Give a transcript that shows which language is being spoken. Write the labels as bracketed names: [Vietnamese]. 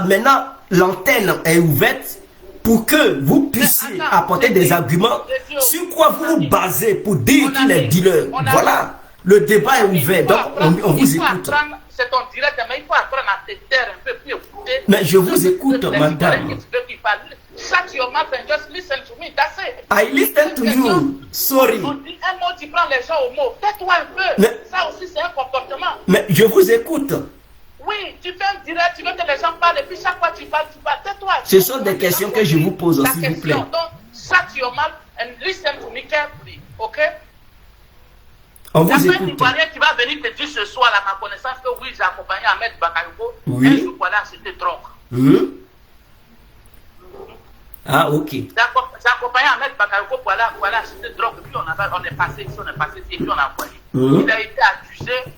[French] Maintenant, l'antenne est ouverte pour que vous puissiez apporter des arguments sur quoi vous vous basez pour dire qu'il est dealer. Voilà, le débat est ouvert, donc on vous écoute. C'est ton direct, mais il faut apprendre à te taire un peu, puis écouter. Mais je vous écoute, madame. [English] Shut your mouth and just listen to me, that's it. I listen to you, sorry. [French] Un mot, tu prends les gens au mot. Tais-toi un peu. Mais, ça aussi, c'est un comportement. Mais je vous écoute. Oui, tu fais un direct, tu veux que les gens parlent, et puis chaque fois tu parles, tais-toi. Ce sont des questions que je vous pose, s'il vous plaît. Donc, [English] shut your mouth and listen to me carefully, ok? [French] On vous écoute. Il y a un Ivoirien qui va venir te dire ce soir, à ma connaissance, que oui, j'ai accompagné Ahmed Bakayoko. Oui. Un jour, voilà, c'était drogue. Ah, ok. J'ai accompagné Ahmed Bakayoko, voilà, c'était drogue. Puis on est passé ici, et puis on a envoyé. Il a été accusé.